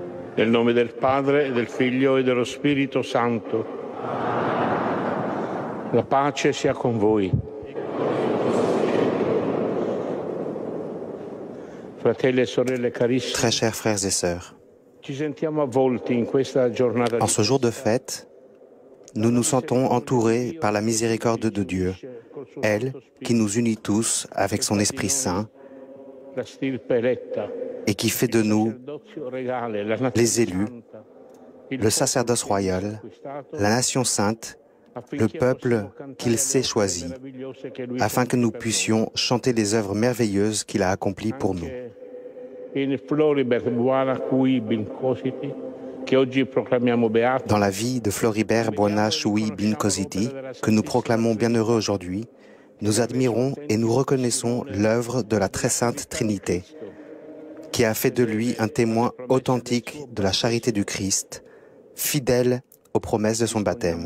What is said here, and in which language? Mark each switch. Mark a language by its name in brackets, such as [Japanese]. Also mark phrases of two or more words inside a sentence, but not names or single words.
[Italian] Nel nome del Padre, e del Figlio e dello Spirito Santo. La pace sia con voi. Fratelli e sorelle carissimi. [French] Très chers frères et sœurs, [Italian] Ci sentiamo avvolti in questa giornata [French] en ce jour de fête, nous nous sentons entourés par la miséricorde de Dieu, elle qui nous unit tous avec son Esprit Saint [Italian] la stirpe eletta, [French] et qui fait de nous [Italian] sacerdozio regale, la nazione [French] les élus, [Italian] santa, il [French] le sacerdoce royal, la nation sainte, le peuple qu'il s'est choisi, afin que nous puissions chanter les œuvres merveilleuses qu'il a accomplies pour nous. [Italian] in Floribert Buona Cui Bincositi, che oggi proclamiamo beato, [French] Dans la vie de Floribert Buona Chui Bin Cositi, que nous proclamons bienheureux aujourd'hui, nous admirons et nous reconnaissons l'œuvre de la très sainte Trinité, qui a fait de lui un témoin authentique de la charité du Christ, fidèle aux promesses de son baptême.